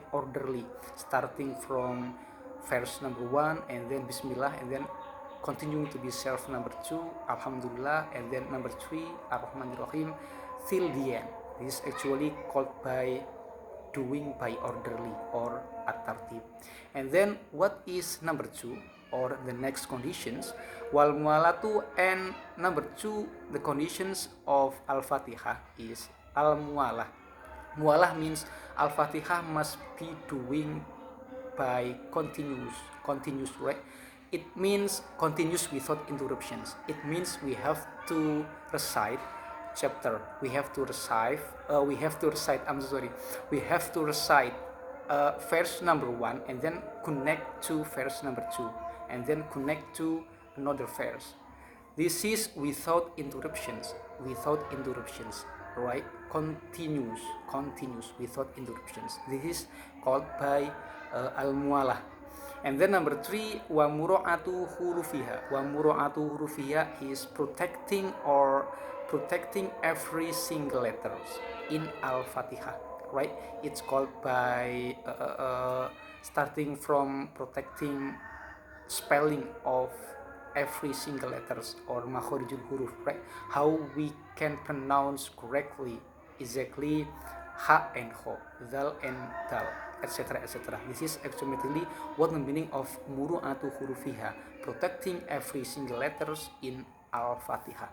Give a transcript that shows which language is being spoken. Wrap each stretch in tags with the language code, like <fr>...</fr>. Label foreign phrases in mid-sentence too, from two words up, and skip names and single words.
<en>Orderly, starting from verse number 1 and then Bismillah and then continuing to be self number 2 Alhamdulillah and then number 3 Ar-Rahmanir-Rahim till the end. This is actually called by doing by orderly or at-tartib. And then what is number 2 or the next conditions?</en> <ar>والموالاة,</ar> <en>and number 2 the conditions of Al-Fatihah is al-mualah. Mualah means Al-Fatihah must be doing by continuous, right? It means continuous without interruptions. It means we have to recite chapter. We have to recite. Verse number 1 and then connect to verse number 2 and then connect to another verse. This is without interruptions. Right? Continuous without interruptions. This is called by al-mualah. And then number 3,</en> <ar>ومراعاة حروفها. ومراعاة حروفها</ar> <en>is protecting every single letters in Al-Fatihah, right? It's called by starting from protecting spelling of every single letters or</en> <ar>مخارج الحروف,</ar> <en>right? How we can pronounce correctly exactly ha and ho, dal and dal, etc. This is actually what the meaning of</en> <ar>مراعاة حروفها,</ar> <en>protecting every single letters in Al-Fatihah.</en>